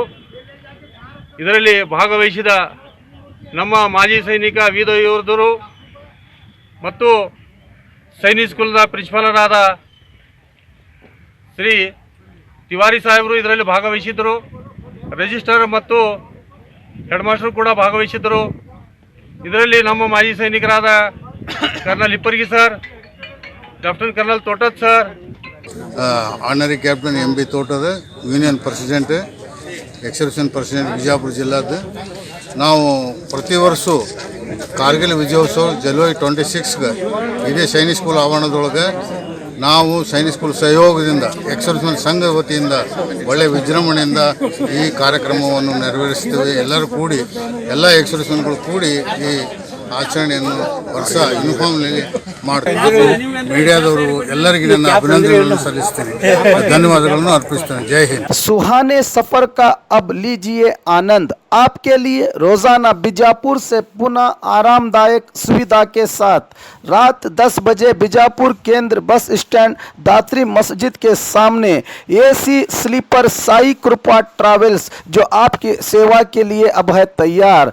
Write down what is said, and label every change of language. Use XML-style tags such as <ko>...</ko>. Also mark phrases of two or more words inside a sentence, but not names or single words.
<kn>ಇದರಲ್ಲಿ ಭಾಗವಹಿಸಿದ ನಮ್ಮ ಮಾಜಿ ಸೈನಿಕ ವೀರ ಯೋಧರು ಮತ್ತು ಸೈನಿಕ್ ಸ್ಕೂಲ್ನ ಪ್ರಿನ್ಸಿಪಾಲರಾದ ಶ್ರೀ ತಿವಾರಿ ಸಾಹೇಬರು ಇದರಲ್ಲಿ ಭಾಗವಹಿಸಿದ್ದರು. ರಿಜಿಸ್ಟರ್ ಮತ್ತು</kn> <en>head master</en> <kn>ಕೂಡ ಭಾಗವಹಿಸಿದ್ದರು. ಇದರಲ್ಲಿ ನಮ್ಮ ಮಾಜಿ ಸೈನಿಕರಾದ</kn> <en>colonel Hipparagi sir, lieutenant colonel Totad sir, honorary captain MB ತೋಟದ union president, exception president ಬಿಜಾಪುರ ಜಿಲ್ಲಾದ.</en> <kn>ನಾವು ಪ್ರತಿ ವರ್ಷ ಕಾರ್ಗಿಲ್ ವಿಜಯೋತ್ಸವ ಜನವರಿ 26ಗೆ ಇದೇ ಸೈನಿಕ್ ಸ್ಕೂಲ್ ಆವರಣದೊಳಗೆ ನಾವು ಸೈನಿಕ್ ಸ್ಕೂಲ್ ಸಹಯೋಗದಿಂದ ಎಕ್ಸೆಪ್ಷನ್ ಸಂಘ ವತಿಯಿಂದ ಒಳ್ಳೆಯ ವಿಜೃಂಭಣೆಯಿಂದ ಈ ಕಾರ್ಯಕ್ರಮವನ್ನು ನೆರವೇರಿಸ್ತೇವೆ. ಎಲ್ಲರೂ ಕೂಡಿ ಎಲ್ಲ ಎಕ್ಸೆಪ್ಷನ್ಗಳು ಕೂಡಿ ಈ ಆಚರಣೆಯನ್ನು ವರ್ಷ ಯೂನಿಫಾರ್ಮ್ನಲ್ಲಿ ಮಾಡ್ತಾರೆ. ಮೀಡಿಯಾದವರು ಎಲ್ಲರಿಗೂ ನನ್ನ ಅಭಿನಂದನೆಗಳನ್ನು ಸಲ್ಲಿಸ್ತೇನೆ, ಧನ್ಯವಾದಗಳನ್ನು ಅರ್ಪಿಸ್ತೇನೆ. ಜೈ ಹಿಂದ್.</kn> <hi>सुहाने सफर का अब लीजिए आनंद। आपके लिए रोजाना बीजापुर से पुनः आरामदायक सुविधा के साथ रात 10 बजे बीजापुर केंद्र</hi> <en>bus stand</en> <hi>दात्री मस्जिद के सामने</hi> <en>AC sleeper</en> <hi>साई कृपा ट्रैवल्स जो आपकी सेवा के लिए अब है तैयार।</hi>